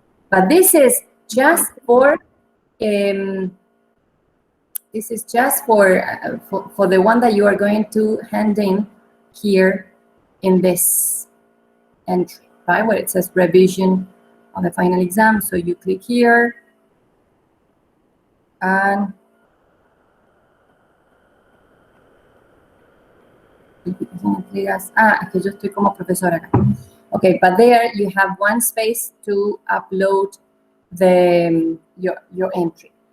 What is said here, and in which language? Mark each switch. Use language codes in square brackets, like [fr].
[en] But this is just for, the one that you are going to hand in here in this entry, right? Where it says revision of the final exam. So you click here, and [es] es que yo estoy como profesora acá. [en] Okay, but there you have one space to upload your entry.